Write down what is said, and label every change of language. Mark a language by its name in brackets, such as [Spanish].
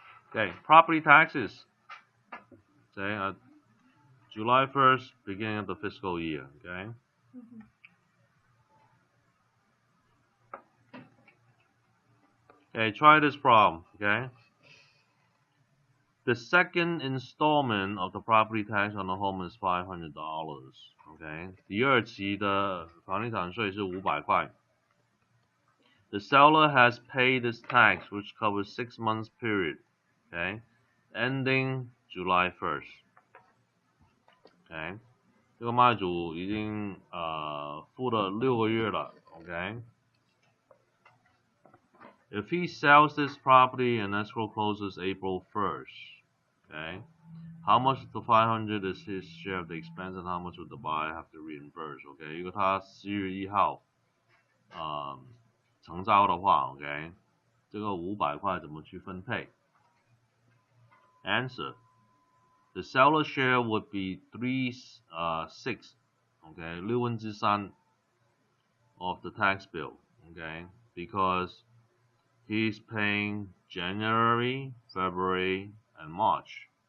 [English] Okay, property taxes. Okay, July 1st, beginning of the fiscal year. Okay. Okay, try this problem. Okay. The second installment of the property tax on the home is $500. Okay. [Chinese] 第二期的房地产税是500块。 [English] The seller has paid this tax, which covers 6 months period. Okay, ending July 1st. Okay. [Chinese] 这个卖主已经付了6个月了。 [English] Okay. If he sells this property and escrow closes April 1st, okay, how much of the 500 is his share of the expense, and how much would the buyer have to reimburse? Okay, [Chinese] 如果他10月1号成交的话 [English] ，OK， [Chinese] 这个500块怎么去分配 [English] ？Answer: the seller share would be 3/6, okay, 3/6 of the tax bill, okay, because he's paying January, February, and March.